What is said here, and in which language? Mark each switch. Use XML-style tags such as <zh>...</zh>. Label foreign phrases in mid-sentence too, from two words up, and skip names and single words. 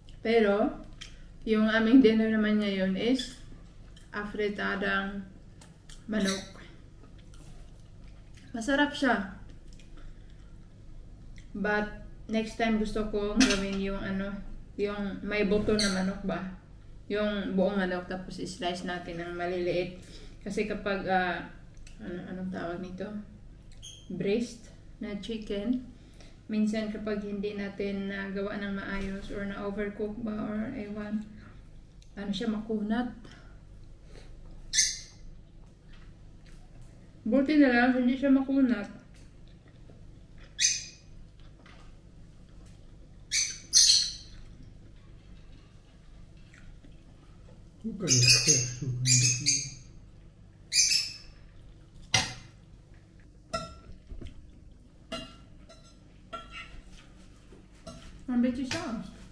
<tl>Pero, yung aming dinner naman ngayon is afritadang manok. Masarap siya. But, next time gusto kong gawin yung yung may buto na manok ba? Yung buong manok tapos i-slice natin ng maliliit. Kasi kapag, anong tawag nito? Breast na chicken. Minsan kapag hindi natin nagawa ng maayos or na-overcook ba or ewan, siya makunat. Buti na lang, hindi siya makunat.</tl> <nl>Hoe kan je het vers zoeken? Een beetje saus.</nl>